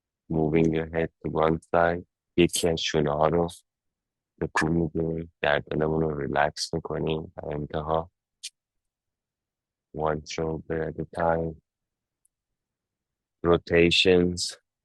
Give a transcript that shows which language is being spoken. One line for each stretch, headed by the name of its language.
English: Moving your head to one side.
Persian: یکیشون رو تکون میدیم. گردنمون رو ریلکس میکنیم. انتها
English: one shoulder at a time. Rotations.